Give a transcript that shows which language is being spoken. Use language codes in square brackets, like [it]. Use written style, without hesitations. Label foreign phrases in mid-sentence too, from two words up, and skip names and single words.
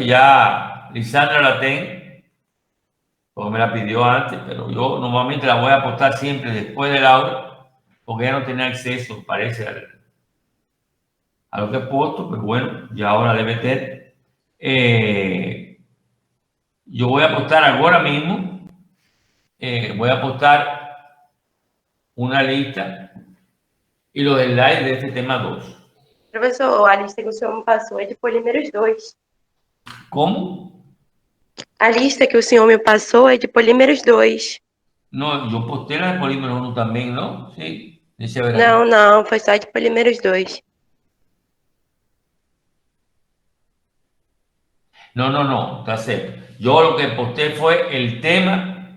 [es] Ya Lisandra la tengo, porque me la pidió antes, pero yo normalmente la voy a postar siempre después de la hora, porque ya no tenía acceso, parece, a lo que he puesto, pero bueno, ya ahora debe tener. Yo voy a postar ahora mismo, voy a postar una lista y los slides de este tema 2. [pt] Professor, a lista que o senhor me passou é de polímeros 2. [es] ¿Cómo? [pt] A lista que o senhor me passou é de polímeros 2. [es] No, yo posté la de polímero 1 también, ¿no? Sí, dice ver [pt] Não, [es] ahí. [pt] não, foi só de polímeros 2. [es] No, está certo. Yo lo que posté fue el tema.